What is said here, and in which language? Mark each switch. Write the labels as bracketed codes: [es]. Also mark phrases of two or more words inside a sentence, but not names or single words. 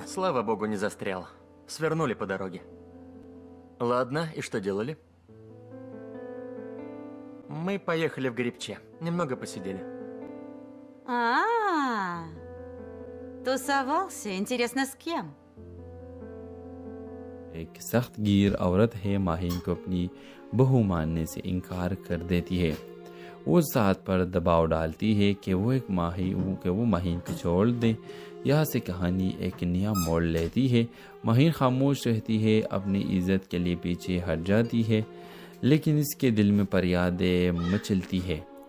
[ru] Слава богу, не застрял. Свернули по дороге. Ладно, и что делали? Мы поехали в Грибче. Немного посидели. Тусовался? Интересно, с кем? [hi] एक सख्त गिर औरत है माहिन को अपनी बहू मानने से इनकार कर देती है। वो साथ पर दबाव डालती है कि वो माहिन को छोड़ दे। यहाँ से कहानी एक नया मोड़ लेती है। माहिन खामोश रहती है, अपनी इज्जत के लिए पीछे हट जाती है, लेकिन इसके दिल में फरियादें मचलती है।